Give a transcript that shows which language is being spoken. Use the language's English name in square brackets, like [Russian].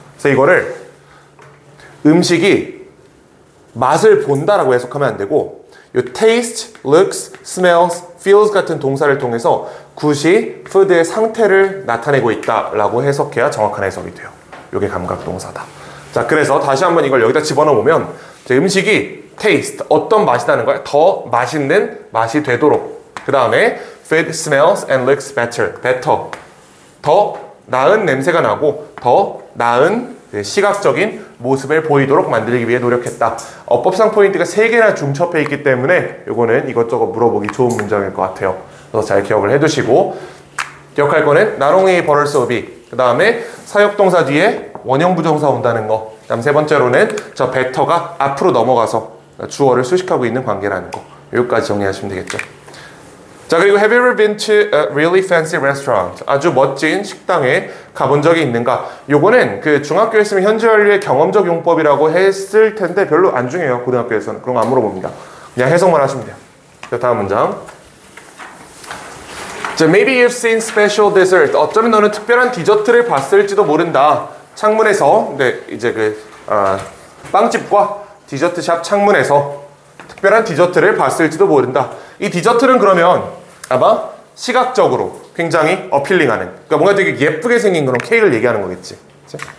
[Korean] 그래서 이거를 음식이 맛을 본다라고 해석하면 안 되고 요 taste, looks, smells, feels 같은 동사를 통해서 굿이 푸드의 상태를 나타내고 있다라고 해석해야 정확한 해석이 돼요. 이게 감각동사다. 자, 그래서 다시 한번 이걸 여기다 집어넣어 보면 음식이 taste, 어떤 맛이라는 거야. 더 맛있는 맛이 되도록. [English] 그 다음에 food smells and looks better. [Korean] 더 나은 냄새가 나고 더 나은 시각적인 모습을 보이도록 만들기 위해 노력했다. 어법상 포인트가 3개나 중첩해 있기 때문에 이거는 이것저것 물어보기 좋은 문장일 것 같아요. 그래서 잘 기억을 해두시고 기억할 거는 not only but also be. 그 다음에 사역동사 뒤에 원형부정사 온다는 거. 그 다음 세 번째로는 저 better가 앞으로 넘어가서 주어를 수식하고 있는 관계라는 거. 여기까지 정리하시면 되겠죠. 자, 그리고 [English] have you ever been to a really fancy restaurant? [Korean] 아주 멋진 식당에 가본 적이 있는가? 요거는 그 중학교였으면 현재 완료의 경험적 용법이라고 했을 텐데 별로 안 중요해요. 고등학교에서는. 그런 거 안 물어봅니다. 그냥 해석만 하시면 돼요. 자, 다음 문장. [English] 자, maybe you've seen special dessert. [Korean] 어쩌면 너는 특별한 디저트를 봤을지도 모른다. 창문에서, 네, 이제 빵집과 디저트샵 창문에서 특별한 디저트를 봤을지도 모른다. 이 디저트는 그러면 아마 시각적으로 굉장히 어필링하는, 그러니까 뭔가 되게 예쁘게 생긴 그런 케이크를 얘기하는 거겠지. 그치?